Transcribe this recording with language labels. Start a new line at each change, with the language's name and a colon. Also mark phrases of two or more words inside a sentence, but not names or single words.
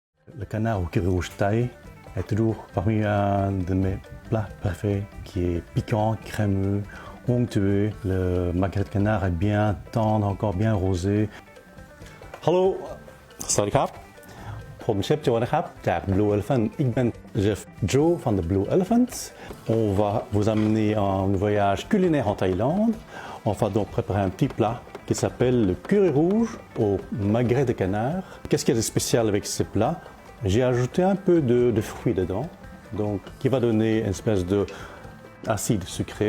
French: Le canard au curry rouge thaï est toujours parmi un de mes plats préférés, qui est piquant, crémeux, onctueux. Le magret de canard est bien tendre, encore bien rosé.
Thai: Hallo, สวัสดีครับ. ผมเชฟโจนะครับจาก Blue Elephant
Dutch: ik ben Chef Joe van de Blue Elephant.
French: On va vous amener en voyage culinaire en Thaïlande. On va donc préparer un petit plat qui s'appelle le curry rouge au magret de canard. Qu'est-ce qu'il y a de spécial avec ce plat? J'ai ajouté un peu de fruits dedans, donc qui va donner une espèce de acide sucré.